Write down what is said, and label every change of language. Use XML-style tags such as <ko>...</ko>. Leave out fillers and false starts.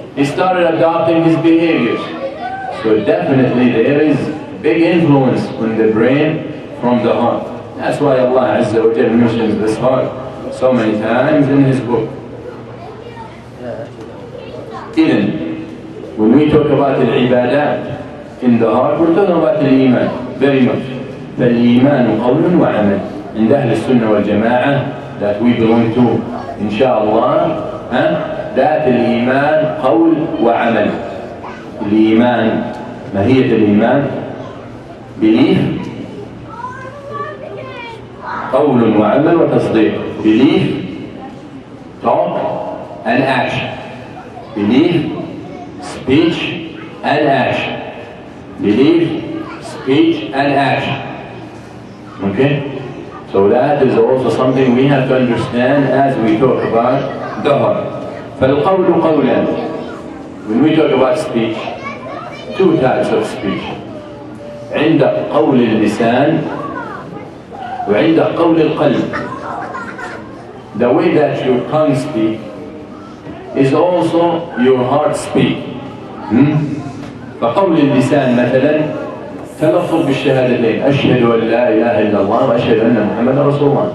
<en>He started adopting his behaviors. So definitely there is big influence on the brain from the heart. That's why Allah Azza wa Jalla mentions this heart so many times in His book. Even when we talk about al-ibadat in the heart, we're talking about al-iman very much.</en> <ar>فالإيمان قول وعمل. عند أهل السنة والجماعة</ar> <en>that we belong to, inshallah, that</en> <ar>الإيمان قول وعمل. الإيمان ماهية الإيمان</ar> <en>belief</en> <ar>قول وعمل وتصديق.</ar> <en>Belief, talk and action. Belief, speech and action. Belief, speech and action. Okay? So that is also something we have to understand as we talk about the heart.</en> <ar>فالقول قولان.</ar> <en>When we talk about speech, two types of speech.</en> <ar>عندك قول اللسان وعندك قول القلب.</ar> <en>The way that your tongue speaks is also your heart speak.</en> <ar>فقول اللسان مثلا تلفظ بالشهادتين أشهد أن لا إله إلا الله وأشهد أن محمدا رسول الله.</ar>